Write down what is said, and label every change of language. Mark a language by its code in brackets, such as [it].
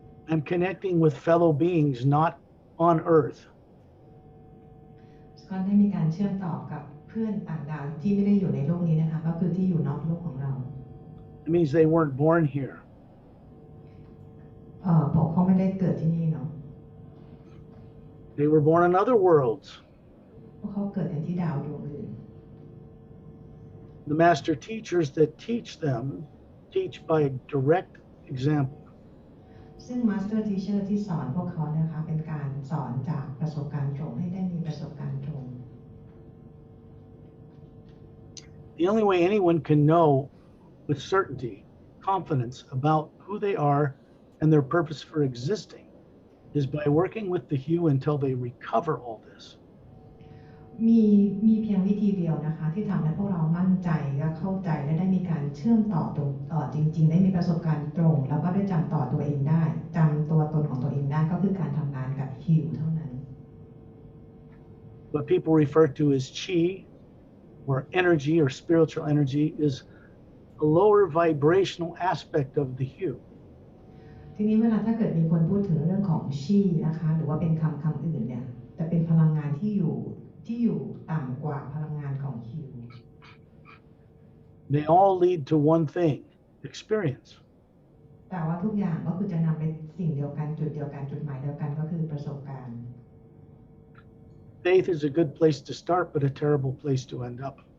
[en] I'm connecting with fellow beings not on Earth. [th] สกอตได้มีการเชื่อมต่อกับเพื่อนต่างดาวที่ไม่ได้อยู่ในโลกนี้นะคะก็คือที่อยู่นอกโลกของเรา [en] It means they weren't born here. [th] เพราะเขาไม่ได้เกิดที่นี่เนาะ [en] They were born in other worlds. [th] เพราะเขาเกิดในที่ดาวดวงอื่น [en] The master teachers that teach them teach by direct example. [th] ซึ่ง Master Teacher ที่สอนพวกเขานะคะเป็นการสอนจากประสบการณ์ตรงให้ได้มีประสบการณ์ตรง [en] The only way anyone can know with certainty, confidence about who they are and their purpose for existing is by working with the hue until they recover all this. [th] มีเพียงวิธีเดียวนะคะที่ทำให้พวกเรามั่นใจและเข้าใจและได้มีการเชื่อมต่อจริงๆได้มีประสบการณ์ตรงแล้วก็ได้จำต่อตัวเองได้จำตัวตนของตัวเองได้ก็คือการทำงานกับฮิวเท่านั้น [en] What people refer to as chi or energy or spiritual energy is a lower vibrational aspect of the hue. [th] ทีนี้เวลาถ้าเกิดมีคนพูดถึงเรื่องของชีนะคะหรือว่าเป็นคำอื่นเนี่ยจะเป็นพลังงานที่อยู่ต่ำกว่าพลังงานของฮิว [en] They all lead to one thing, experience. [th] แต่ว่าทุกอย่างก็คือจะนำไปสิ่งเดียวกันจุดเดียวกันจุดหมายเดียวกันก็คือประสบการณ์ [en] Faith is a good place to start, but a terrible place to end up.